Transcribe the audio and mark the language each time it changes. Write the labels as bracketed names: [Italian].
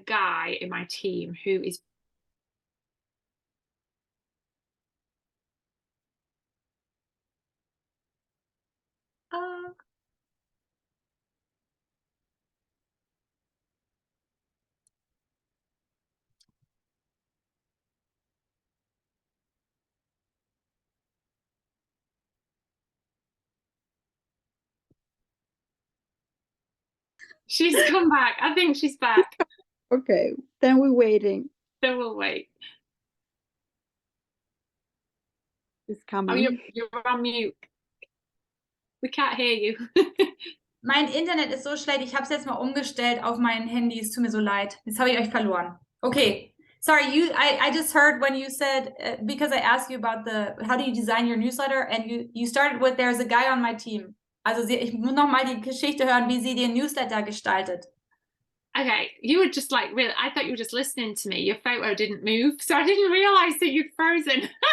[English] guy in my team who is she's come back. I think she's back. Okay, then we're waiting. So we'll wait. It's coming. Oh, you're on mute. We can't hear you. [German] Mein Internet ist so schlecht, ich habe es jetzt mal umgestellt auf mein Handy. Es tut mir so leid. Jetzt habe ich euch verloren. [English] Okay. Sorry, I just heard when you said, because I asked you about how do you design your newsletter, and you started with, there's a guy on my team. [German] Also ich muss noch mal die Geschichte hören, wie sie den Newsletter gestaltet. [English] Okay, you were just like, really, I thought you were just listening to me. Your photo didn't move, so I didn't realize that you'd frozen.